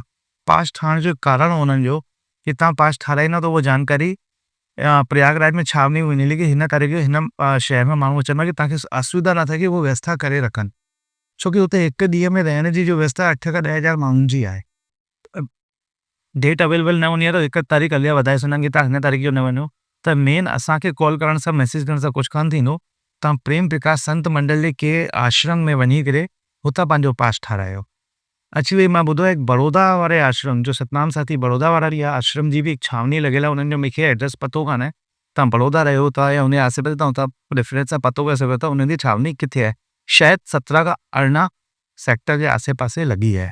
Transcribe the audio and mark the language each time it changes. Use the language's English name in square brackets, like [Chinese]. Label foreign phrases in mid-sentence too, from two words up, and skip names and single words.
[Sindhi] पास ठाहिण जो कारण उन्हनि जो कि तव्हां पास ठाराईंदा त उहा जानकारी प्रयागराज में छावनी में वञी कि हिन तारीख़ जो हिन शहर में माण्हू अचनि था, कि तव्हांखे असुविधा न थिए कि उहो व्यवस्था करे रखनि। छोकी हुते हिकु ॾींहं में रहण जी जो व्यवस्था 8 खां 10 हज़ार माण्हुनि जी आहे। [English] date available [Sindhi] न हूंदी आहे त हिकु तारीख़ अॻियां वधाए सघंदा कि तव्हां हिन तारीख़ जो न वञो। त मेन असांखे कॉल करण सां, मैसेज करण सां कुझु कोन थींदो। तव्हां प्रेम प्रकाश संत मंडल जे के आश्रम में वञी करे हुतां पंहिंजो पास ठारायो। अची वई, मां ॿुधो आहे बड़ौदा वारे आश्रम जो सतनाम साथी बड़ौदा वारा जी आश्रम जी बि हिकु छावनी लॻियल आहे, उन्हनि जो मूंखे एड्रेस पतो कान आहे। तव्हां बड़ौदा रहियो था या हुन जे आसे पासे, तव्हां हुतां रेफरेंस सां पतो करे सघो था उन्हनि जी छावनी किथे आहे। शायदि 17 खां 18 सेक्टर जे आसे पासे लॻी आहे।